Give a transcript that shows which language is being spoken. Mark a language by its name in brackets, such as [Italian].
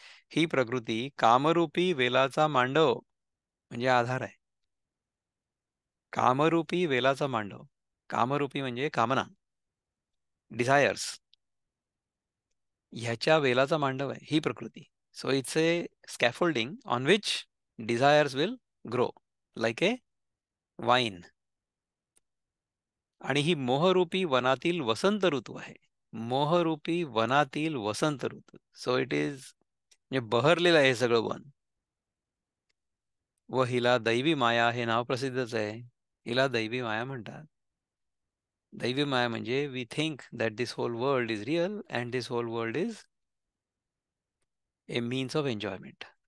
[Marathi] ही प्रकृती कामरूपी वेलाचा मांडव म्हणजे आधार आहे. कामरूपी वेलाचा मांडव. कामरूपी म्हणजे कामना, डिझायर्स. ह्याच्या वेलाचा मांडव आहे ही प्रकृती. [English] So it's a scaffolding on which desires will grow like a vine. [Marathi] आणि ही मोहरूपी वनातील वसंत ऋतू आहे. मोहरूपी वनातील वसंत ऋतू. [English] so it is [Marathi] म्हणजे बहरलेलं आहे हे सगळं वन. व हिला दैवी माया हे नाव प्रसिद्धच आहे. हिला दैवी माया म्हणतात. दैवी माया म्हणजे [English] We think that this whole world is real and this whole world is a means of enjoyment.